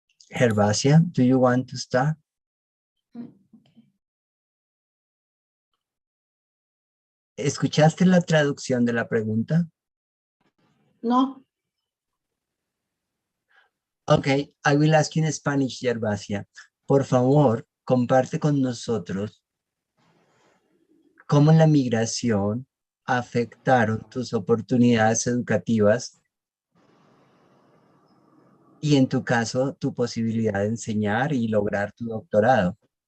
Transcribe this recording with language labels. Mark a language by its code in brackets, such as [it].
[en] Gerbasia, do you want to start? [es] ¿Escuchaste la traducción de la pregunta? No. [en] Okay, I will ask you in Spanish, Gerbasia. [es] Por favor, comparte con nosotros cómo la migración afectaron tus oportunidades educativas y, en tu caso, tu posibilidad de enseñar y lograr tu doctorado.